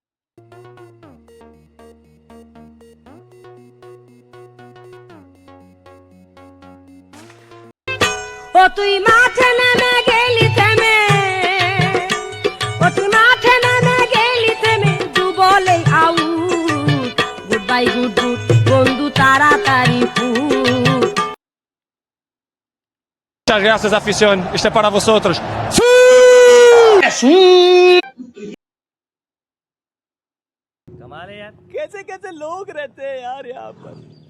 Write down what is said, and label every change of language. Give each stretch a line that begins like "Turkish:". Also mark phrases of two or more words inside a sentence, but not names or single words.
Bangla: ও তুই মাঠে নেমে গেলি থেমে ও তুই মাঠে নেমে গেলি থেমে দু বলে আউট
English: good bye good good
Bangla: বন্ধু তাড়াতাড়ি ফুট
Spanish: Muchas gracias, afición. Este es para vosotros.
Hindi: कैसे कैसे लोग रहते हैं यार यहाँ पर।